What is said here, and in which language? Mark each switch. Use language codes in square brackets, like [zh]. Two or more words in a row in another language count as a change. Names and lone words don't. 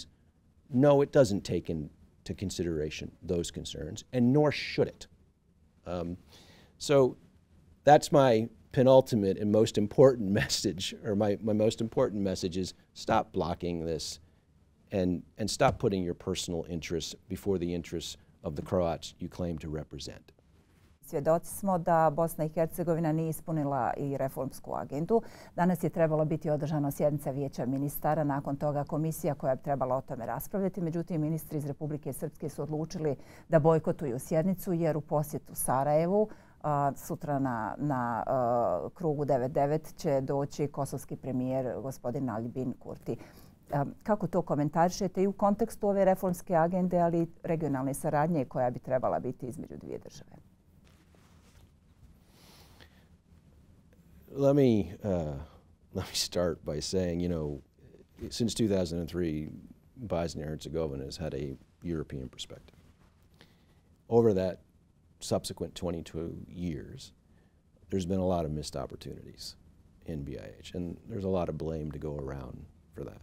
[en] No, it doesn't take into consideration those concerns, and nor should it. So that's my penultimate and most important message, or my most important message is stop blocking this and stop putting your personal interests before the interests of the Croats you claim to represent. [bs] Svjedoci smo da Bosna i Hercegovina nije ispunila i reformsku agendu. Danas je trebalo biti održana sjednica Vijeća ministara, nakon toga komisija koja bi trebala o tome raspravljati. Međutim, ministri iz Republike Srpske su odlučili da bojkotuju sjednicu jer u posjetu Sarajevu sutra na krugu 9.9 će doći kosovski premijer gospodin Albin Kurti. Kako to komentarišete i u kontekstu ove reformske agende, ali i regionalne saradnje koja bi trebala biti između dvije države? [en] Let me start by saying, you know, since 2003, Bosnia and Herzegovina has had a European perspective. Over that subsequent 22 years, there's been a lot of missed opportunities in BiH, and there's a lot of blame to go around for that.